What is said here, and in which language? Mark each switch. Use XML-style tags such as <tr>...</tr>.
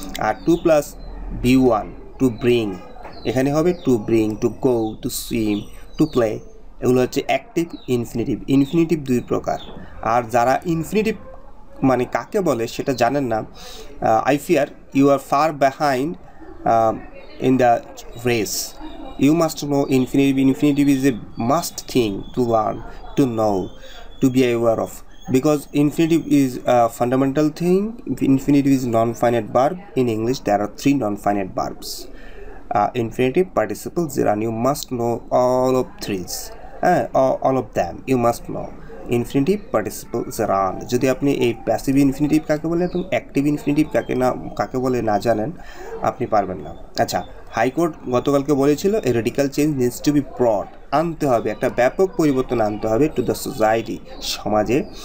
<bn>আর 2 plus B1, to bring, এখানে হবে to bring, to go, to swim, to play, এগুলো হচ্ছে active infinitive. Infinitive 2 প্রকার। আর যারা ইনফিনিটিভ মানে কাকে বলে সেটা জানেন না,</bn> <en>I fear you are far behind in the race. You must know infinitive. Infinitive is a must thing to learn, to know, to be aware of. Because infinitive is a fundamental thing. Infinitive is non-finite verb. In English, there are 3 non-finite verbs. Infinitive, participle, gerund. You must know all of 3s. All of them you must know.</en> <bn>Infinitive, participle, gerund. যদি আপনি এই passive infinitive কাকে বলে এবং active infinitive কাকে বলে না জানেন, আপনি পারবেন না। আচ্ছা, হাইকোর্ট গতকালকে বলেছিল</bn> <en>a radical change needs to be brought,</en> <bn>আনতে হবে, একটা ব্যাপক পরিবর্তন আনতে হবে</bn> <en>to the society,</en> <bn>সমাজে।</bn>